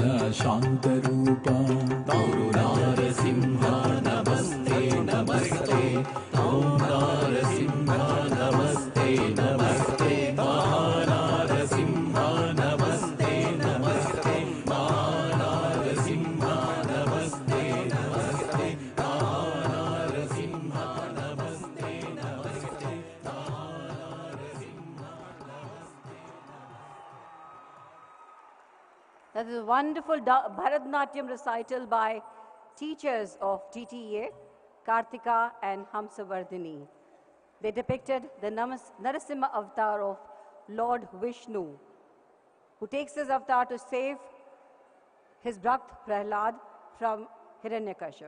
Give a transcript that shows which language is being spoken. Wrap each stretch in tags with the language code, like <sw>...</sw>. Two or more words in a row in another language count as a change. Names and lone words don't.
<sa>ಶಾಂತರೂಪ ತೌರು ನಾರಸಿಂಹ ನಮಸ್ತೆ ನಮಸ್ತೆ ತೌ ನಾರಸಿಂಹ ನಮಸ್ತೆ ನಮಸ್ತೆ ಮಹಾನಾರಸಿಂಹ ನಮಸ್ತೆ ನಮಸ್ತೆ ಮಹಾನಾರಸಿಂಹ ನಮಸ್ತೆ ನಮಸ್ತೆ ಮಹಾನಾರಸಿಂಹ ನಮಸ್ತೆ ನಮಸ್ತೆ</sa> <en>That is a wonderful Bharatanatyam recital by teachers of DTEA, Kartika and Hamsavardhini. They depicted the Narasimha avatar of Lord Vishnu, who takes his avatar to save his Bhakt Prahlad from Hiranyakashipu.</en>